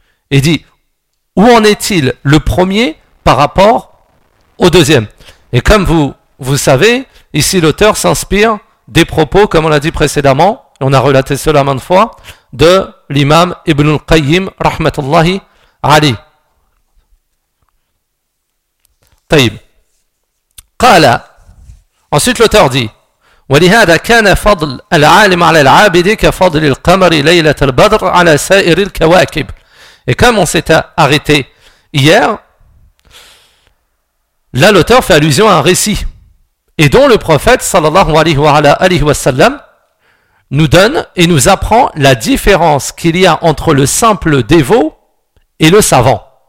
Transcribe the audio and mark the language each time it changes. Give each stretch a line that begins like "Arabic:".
French: Il dit, où en est-il le premier par rapport au deuxième ? Et comme vous savez, ici l'auteur s'inspire des propos, comme on l'a dit précédemment, on a relaté cela maintes fois, de l'imam Ibn al-Qayyim, rahmatullahi alayh.
Arabic: طيب قال
French: ensuite l'auteur dit
Arabic: ولهذا كان فضل العالم على العابد كفضل القمر ليلة البدر على سائر الكواكب.
French: Et comme on s'est arrêté hier, là l'auteur fait allusion à un récit et dont le prophète sallallahu alayhi wa sallam nous donne et nous apprend la différence qu'il y a entre le simple dévot et le savant.